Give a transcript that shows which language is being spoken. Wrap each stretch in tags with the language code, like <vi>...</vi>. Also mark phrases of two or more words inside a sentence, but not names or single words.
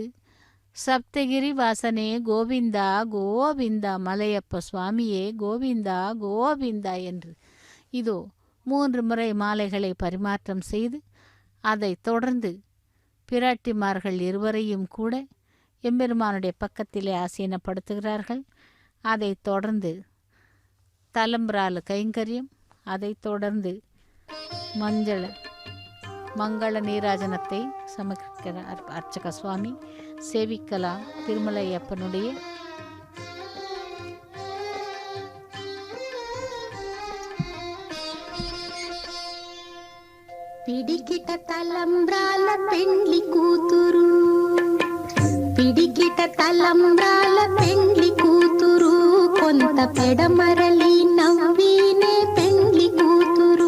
<ta>சப்தகிரி வாசனே கோவிந்தா கோவிந்தா, மலையப்ப சுவாமியே கோவிந்தா கோவிந்தா என்று இதோ 3 முறை மாலைகளை பரிமாற்றம் செய்து அதை தொடர்ந்து பிராட்டிமார்கள் இருவரையும் கூட எம்பெருமானுடைய பக்கத்திலே ஆசீனப்படுத்துகிறார்கள். அதை தொடர்ந்து தலம்பிரால கைங்கரியம், அதை தொடர்ந்து மங்கள நீராஜனத்தை சமர்ப்பிக்கிறார் அர்ச்சக சுவாமி. சேவிக்கலாம் திருமலையப்பனுடைய</ta> <te>పిడికిట తలంబ్రాల పెండ్లి కూతురు, పిడికిట తలంబ్రాల పెండ్లి కూతురు, కొంత పెడమరలి నవ్వినే పెండ్లి కూతురు.</te>